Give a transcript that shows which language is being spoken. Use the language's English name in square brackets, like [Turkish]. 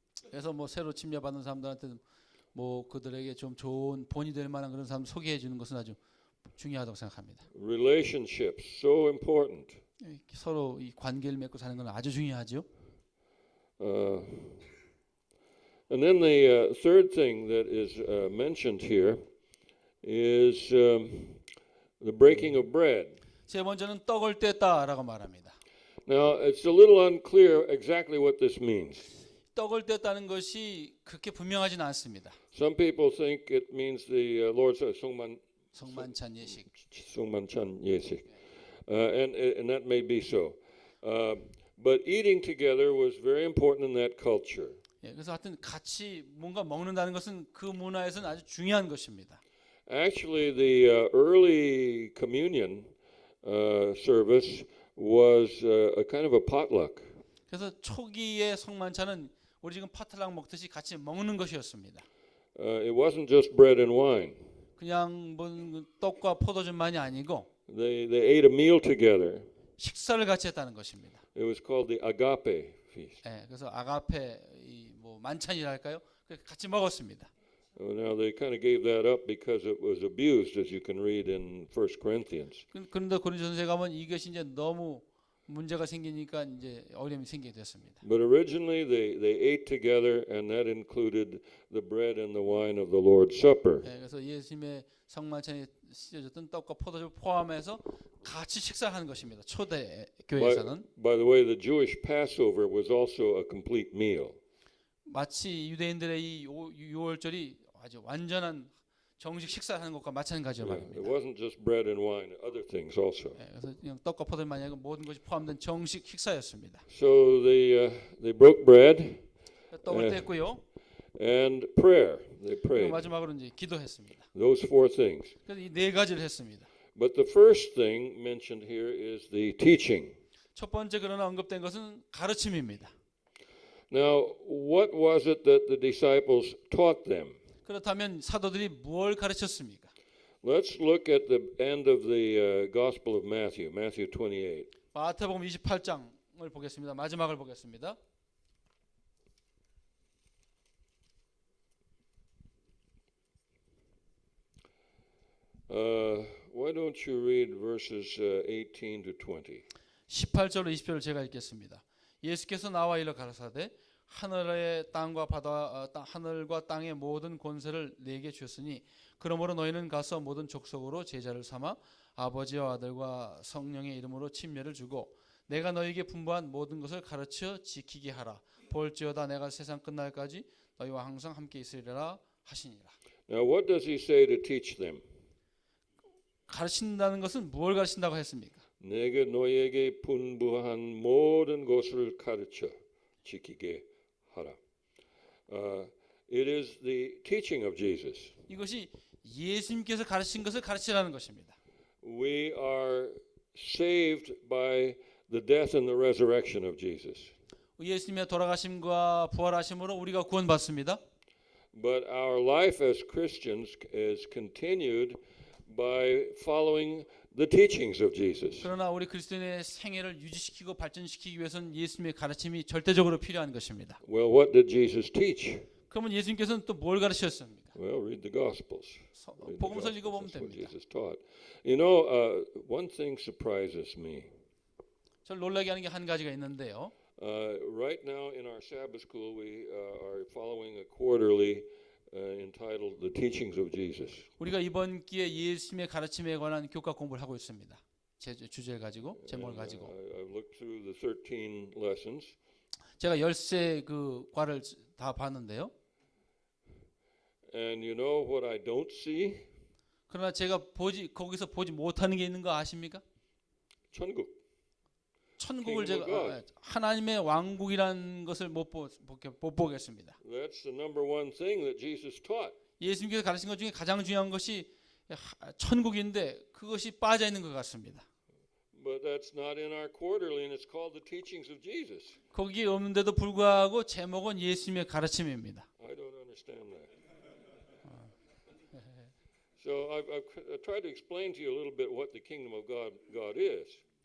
[Korean] 그래서 뭐 새로 침례받는 사람들한테 뭐 그들에게 좀 좋은 본이 될 만한 그런 사람 소개해 주는 것은 아주 중요하다고 생각합니다. [English] Relationships so important. [Korean] 서로 이 관계를 맺고 사는 건 아주 중요하죠. [English] And then the third thing that is mentioned here is the breaking of bread. [Korean] 세 번째는 떡을 뗐다라고 말합니다. [English] Now, it's a little unclear exactly what this means. [Korean] 떡을 뗐다는 것이 그렇게 분명하진 않습니다. [English] Some people think it means the Lord's [Korean] 성만찬 예식. [English] Songmanchan Yesik. And that may be so. But eating together was very important in that culture. [Korean] 예, 그래서 하여튼 같이 뭔가 먹는다는 것은 그 문화에서는 아주 중요한 것입니다. [English] Actually, the early communion service was a kind of a potluck. [Korean] 그래서 초기의 성만찬은 우리 지금 파틀락 먹듯이 같이 먹는 것이었습니다. [English] It wasn't just bread and wine. [Korean] 그냥 뭐 떡과 포도주만이 아니고 [English] They ate a meal together. [Korean] 식사를 같이 했다는 것입니다. [English] It was called the agape feast. [Korean] 예, 그래서 아가페 뭐 만찬이랄까요? 같이 먹었습니다. [English] Now they kind of gave that up because it was abused, as you can read in 1 Corinthians. [Korean] 그런데 고린도전서에 가면 이것이 이제 너무 문제가 생기니까 이제 어려움이 생기게 됐습니다. [English] But originally they ate together, and that included the bread and the wine of the Lord's Supper. [Korean] 예, 그래서 예수님의 성만찬에 씌워졌던 떡과 포도주 포함해서 같이 식사하는 것입니다. 초대 교회에서는 [English] By the way, the Jewish Passover was also a complete meal. [Korean] 마치 유대인들의 이 유월절이 아주 완전한 정식 식사하는 것과 마찬가지로 [English] It [Korean] 말입니다. [English] wasn't just bread and wine, other things also. [Korean] 예, 그래서 그냥 떡과 포도주만이 아니고 모든 것이 포함된 정식 식사였습니다. [English] So they broke bread [Korean] 떡을 뗐고요. [English] and prayer. They [Korean] 그리고 [English] prayed. [Korean] 마지막으로 이제 기도했습니다. [English] Those four things. [Korean] 그래서 이 네 가지를 했습니다. [English] But the first thing mentioned here is the teaching. [Korean] 첫 번째 그러나 언급된 것은 가르침입니다. [English] Now, what was it that the disciples taught them? [Korean] 그렇다면 사도들이 뭘 가르쳤습니까? [English] Let's look at the end of the Gospel of Matthew, Matthew 28. [Korean] 마태복음 28장을 보겠습니다. 마지막을 보겠습니다. [English] Why don't you read verses 18 to 20? [Korean] 18절로 20절을 제가 읽겠습니다. 예수께서 나와 이르 가라사대 하늘의 땅과 바다 하늘과 땅의 모든 권세를 내게 주셨으니 그러므로 너희는 가서 모든 족속으로 제자를 삼아 아버지와 아들과 성령의 이름으로 침례를 주고 내가 너희에게 분부한 모든 것을 가르쳐 지키게 하라. 볼지어다 내가 세상 끝날까지 너희와 항상 함께 있으리라 하시니라. [English] Now, what does he say to teach them? [Korean] 가르친다는 것은 무엇을 가르친다고 했습니까? 내가 너희에게 분부한 모든 것을 가르쳐 지키게 하라. [English] It is the teaching of Jesus. [Korean] 이것이 예수님께서 가르친 것을 가르치라는 것입니다. [English] We are saved by the death and the resurrection of Jesus. [Korean] 예수님의 돌아가심과 부활하심으로 우리가 구원받습니다. [English] But our life as Christians is continued by following the teachings of Jesus. [Korean] 그러나 우리 그리스도인의 생애를 유지시키고 발전시키기 위해서는 예수님의 가르침이 절대적으로 필요한 것입니다. [English] Well, what did Jesus teach? [Korean] 그러면 예수님께서는 또 뭘 가르치셨습니까? [English] Well, read the Gospels. Read the [Korean] 복음서를 [English] Gospels. [Korean] 읽어보면 [English] That's what [Korean] 됩니다. [English] Jesus taught. You know, one thing surprises me. [Korean] 저를 놀라게 하는 게 한 가지가 있는데요. [English] Right now in our Sabbath school, we are following a quarterly entitled "The Teachings of Jesus." [Korean] 우리가 이번 기회에 예수님의 가르침에 관한 교과 공부를 하고 있습니다. 주제를 가지고 제목을 가지고 [English] I've looked through the 13 lessons, [Korean] 제가 13 그 과를 다 봤는데요. [English] and you know what I don't see? [Korean] 그러나 제가 거기서 보지 못하는 게 있는 거 아십니까? 천국. 천국을 [English] Kingdom of [Korean] 제가 [English] God. [Korean] 하나님의 왕국이라는 것을 못 보겠습니다. [English] That's the number one thing that Jesus taught. [Korean] 예수님께서 가르친 것 중에 가장 중요한 것이 천국인데 그것이 빠져 있는 것 같습니다. [English] But that's not in our quarterly, and it's called the teachings of Jesus. [Korean] 거기에 없는데도 불구하고 제목은 예수님의 가르침입니다. [English] I don't understand that. So I've tried to explain to you a little bit what the kingdom of God is.